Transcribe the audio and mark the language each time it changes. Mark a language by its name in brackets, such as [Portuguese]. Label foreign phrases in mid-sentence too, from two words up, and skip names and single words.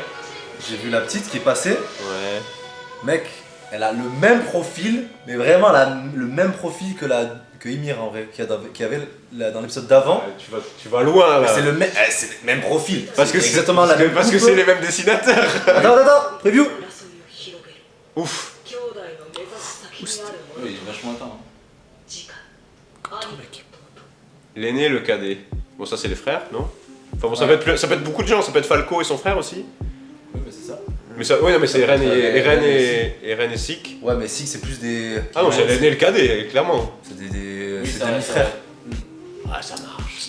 [French] j'ai vu la petite qui est passée. Ouais. Mec, elle a le même profil, mais vraiment le même profil que Ymir en vrai, qui avait dans l'épisode d'avant. Tu vas loin Mais là. c'est le même profil. Parce que c'est exactement la même parce que coupe. c'est les mêmes dessinateurs. Attends, preview. [Japanese] 争いを広げる [French] Ouf. [Japanese] 兄弟の目指す先にあるもの [French] Oui, il est vachement atteint. Hein. [Japanese] 次回兄と弟 [French] L'aîné, le cadet. Bon, ça c'est les frères, non? Enfin bon, ça peut être beaucoup de gens, ça peut être Falco et son frère aussi. Oui, bah c'est ça. Mais ça, oui, non, mais c'est Eren et Sik. Ouais, mais Sik c'est plus des. Ah non, c'est l'aîné et le cadet, clairement. C'est des Oui, c'est ça des va, demi-frères. Ah, ça marche.